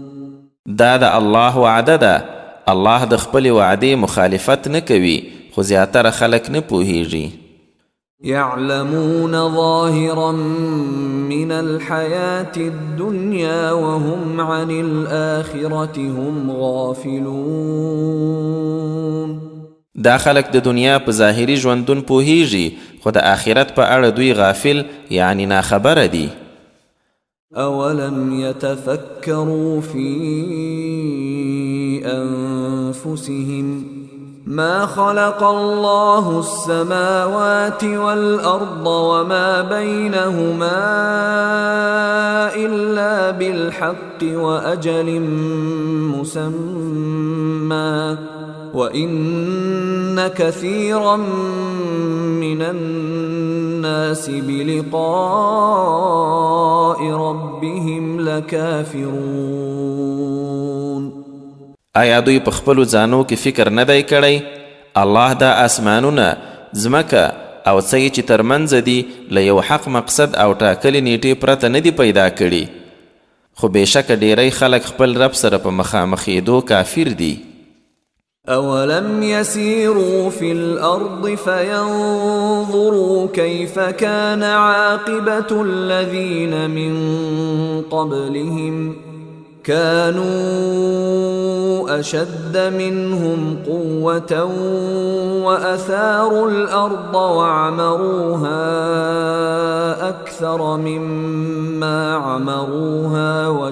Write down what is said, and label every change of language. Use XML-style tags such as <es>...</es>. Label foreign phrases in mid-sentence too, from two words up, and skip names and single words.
<ps>دا د الله وعده ده. الله د خپل وعدې مخالفت نه کوي، خو زیاتره خلک نه پوهیږي.</ps> <ar>يعلمون ظاهرا من الحياة الدنيا وهم عن الآخرة هم غافلون.</ar> <ps>دا خلق د دنیا په ظاهري ژوندون پوهیږي، خو د آخرت په اړه دوی غافل یعنی ناخبره دي.</ps> <ar>أولم يتفكروا في أنفسهم ما خلق الله السماوات والأرض وما بينهما إلا بالحق وأجل مسمى وإن كثيرا من الناس بلقاء ربهم لكافرون.</ar> <ps>آیا دوی په خپلو ځانو کې فکر نه دی کړی؟ الله دا آسمانونه، ځمکه او څه چې ترمنځ دي له یو حق مقصد او ټاکلې نیټې پرته نه دي پیدا کړي، خو بېشکه ډیری خلک خپل رب سره په مخامخېدو کافر دي.</ps> <ar>أولم يسيروا في الأرض فينظروا كيف كان عاقبة الذين من قبلهم كانوا أشد منهم قوة وأثاروا الأرض وعمروها أكثر مما عمروها</ar>